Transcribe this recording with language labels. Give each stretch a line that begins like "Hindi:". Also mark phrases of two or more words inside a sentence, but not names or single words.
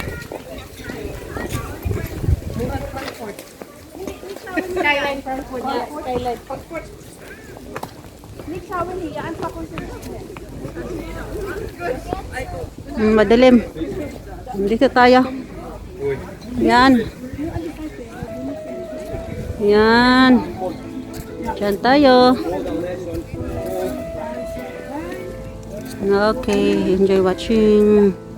German: Skyline Frankfurt. Skyline Frankfurt. Nicht schauen hier, einfach
Filipino: Madilim. Dito tayo. Yan. Yan. Diyan tayo.
English: Okay, enjoy watching.